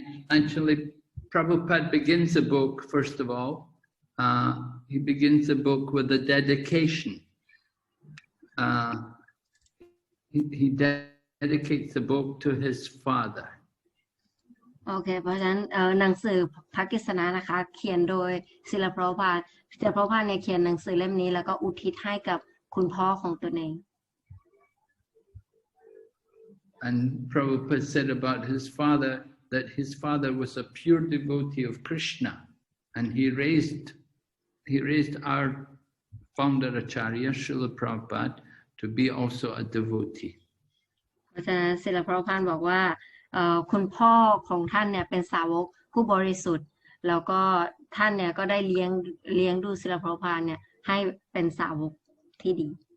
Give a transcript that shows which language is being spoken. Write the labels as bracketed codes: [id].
[en] Actually, Prabhupada begins the book, first of all. He begins the book with a dedication. He dedicates the book to his father. [th] โอเคเพราะฉะนั้นหนังสือพระกฤษณะนะคะเขียนโดยศิลปพระพาสศิลปพระพาสเนี่ยเขียนหนังสือเล่มนี้แล้วก็อุทิศให้กับคุณพ่อของตนเอง [en] And Prabhupada said about his father that his father was a pure devotee of Krishna, and he raised our founder Acharya Srila Prabhupada to be also a devotee. [th] เพราะฉะนั้นศิลปพระพาสบอกว่าคุณพ่อของท่านเนี่ยเป็นสาวกผู้บริสุทธิ์แล้วก็ท่านเนี่ยก็ได้เลี้ยงดูศิลปพระพาสเนี่ยให้เป็นสาวกที่ดี